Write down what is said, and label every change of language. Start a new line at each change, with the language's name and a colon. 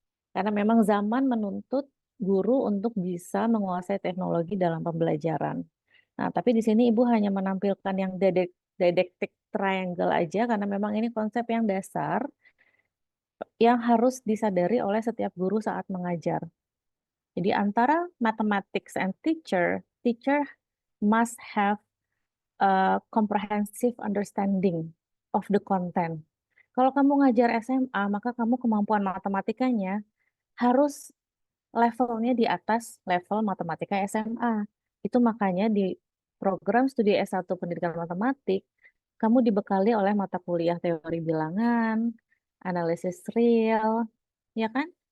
Indonesian: Karena memang zaman menuntut guru untuk bisa menguasai teknologi dalam pembelajaran. Nah, tapi di sini Ibu hanya menampilkan yang didactic triangle aja, karena memang ini konsep yang dasar yang harus disadari oleh setiap guru saat mengajar. Jadi antara
English: mathematics and teacher, teacher must have a comprehensive understanding of the content.
Indonesian: Kalau kamu ngajar SMA, maka kamu kemampuan matematikanya harus levelnya di atas level matematika SMA. Itu makanya di program studi S1 Pendidikan Matematik, kamu dibekali oleh mata kuliah teori bilangan, analisis real, ya kan?